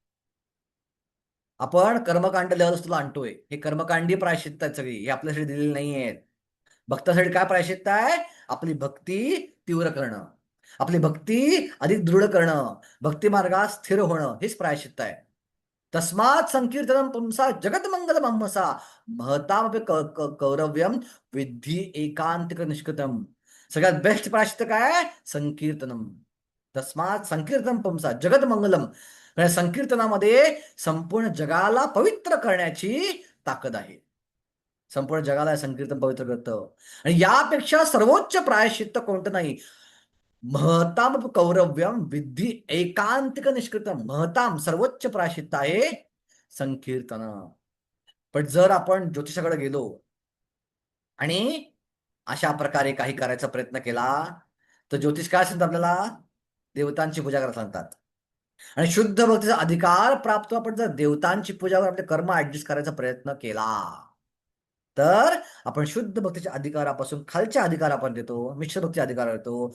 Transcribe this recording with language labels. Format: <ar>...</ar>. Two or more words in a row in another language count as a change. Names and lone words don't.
<mr>आपण कर्मकांड लेवलला आणतोय. हे कर्मकांडी प्रायश्चित्त आहेत सगळी, हे आपल्यासाठी दिलेली नाही आहेत. भक्तासाठी काय प्रायश्चित्त आहे? आपली भक्ती तीव्र करणं, आपली भक्ती अधिक दृढ करणं, भक्ती मार्गात स्थिर होणं, हेच प्रायश्चित्त आहे.</mr> <sa>तस्मात संकीर्तनम पुंसा जगतमंगल महसा महतामपि कौरव्यम विद्धी एकांतिक निष्कृतम.</sa> <mr>सगळ्यात बेस्ट प्रायश्चित्त काय? संकीर्तनम.</mr> <sa>तस्मात संकीर्तन पुंसा जगतमंगलम.</sa> <mr>संकीर्तनामध्ये संपूर्ण जगाला पवित्र करण्याची ताकद आहे. संपूर्ण जगाला संकीर्तन पवित्र करतं. आणि यापेक्षा सर्वोच्च प्रायश्चित्त कोणतं नाही.</mr> <sa>महताम कौरव्यम विद्धी एकांतिक निष्कृतम.</sa> <mr>महताम सर्वोच्च प्रायश्चित्त आहे संकीर्तन. पण जर आपण ज्योतिषाकडे गेलो आणि अशा प्रकारे काही करायचा प्रयत्न केला तर ज्योतिष काय सांगतात आपल्याला? देवतांची पूजा करायला सांगतात. आणि शुद्ध भक्तीचा अधिकार प्राप्त आपण जर देवतांची पूजा करून आपले कर्म ऍडजस्ट करायचा प्रयत्न केला तर आपण शुद्ध भक्तीच्या अधिकारापासून खालच्या अधिकार आपण देतो, मिश्र भक्तीचा अधिकार देतो.</mr>